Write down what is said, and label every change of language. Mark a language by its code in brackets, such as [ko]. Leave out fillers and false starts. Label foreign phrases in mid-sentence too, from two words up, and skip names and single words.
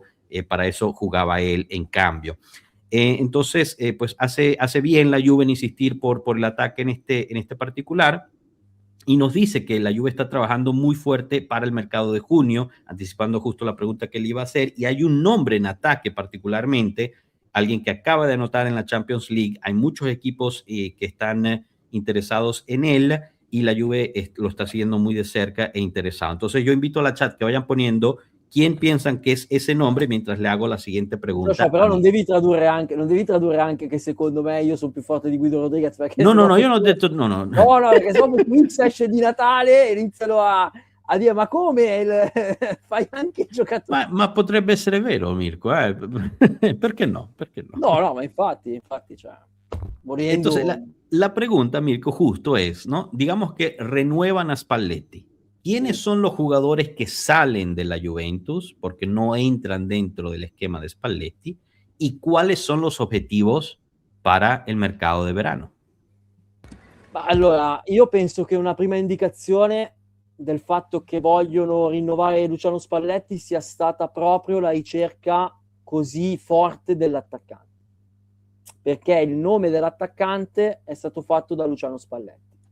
[es] Para eso jugaba él en cambio. Entonces, pues hace bien la Juve en insistir por el ataque en este particular, y nos dice que la Juve está trabajando muy fuerte para el mercado de junio, anticipando justo la pregunta que le iba a hacer, y hay un nombre en ataque particularmente, alguien que acaba de anotar en la Champions League. Hay muchos equipos que están interesados en él, y la Juve lo está siguiendo muy de cerca e interesado. Entonces yo invito a la chat que vayan poniendo quién piensan que es ese nombre mientras le hago la siguiente pregunta. [it] Però non devi tradurre anche che secondo me io sono più forte di Guido Rodriguez, perché no, io non ho detto no, perché se no Twix esce di Natale e iniziano a dire ma come fai anche il giocatore, ma potrebbe essere vero, Mirko, perché no? No, ma infatti cioè, volendo... [es] Entonces la pregunta, Mirko, justo es, ¿no? Digamos que renuevan a Spalletti. ¿Quiénes son los jugadores que salen de la Juventus porque no entran dentro del esquema de Spalletti? ¿Y cuáles son los objetivos para el mercado de verano? [it] Allora, io penso che una prima indicazione del fatto che vogliono rinnovare Luciano Spalletti sia stata proprio la ricerca così forte dell'attaccante, perché il nome dell'attaccante è stato fatto da Luciano Spalletti.